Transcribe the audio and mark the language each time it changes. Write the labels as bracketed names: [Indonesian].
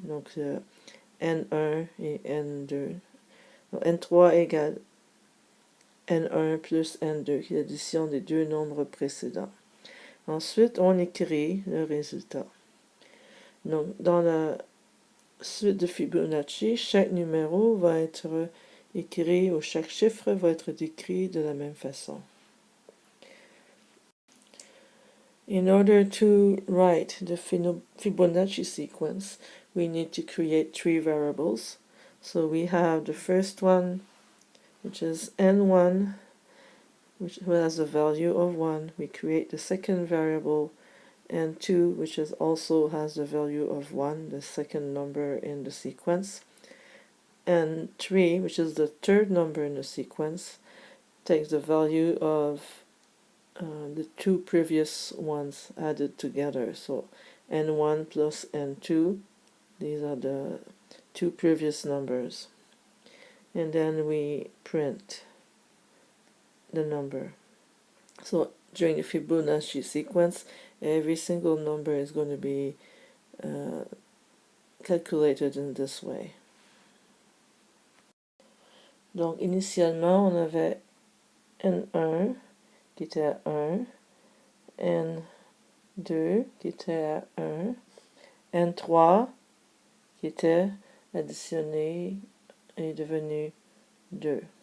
[French] Donc N1 et N2. Donc N3 égale N1 plus N2, qui est l'addition des deux nombres précédents. Ensuite, on écrit le résultat. Donc, dans la suite de Fibonacci, chaque numéro va être écrit, ou chaque chiffre va être décrit de la même façon. [English] In order to write the Fibonacci sequence, we need to create three variables. So we have the first one, which is N1, which has a value of 1. We create the second variable, N2, which also has the value of 1, the second number in the sequence. And 3, which is the third number in the sequence, takes the value of the two previous ones added together. So N1 plus N2, these are the two previous numbers. And then we print the number. So during the Fibonacci sequence, every single number is going to be calculated in this way. [French] Donc initialement, on avait N1 qui était à 1, N2 qui était à 1, N3 qui était additionné et devenu 2.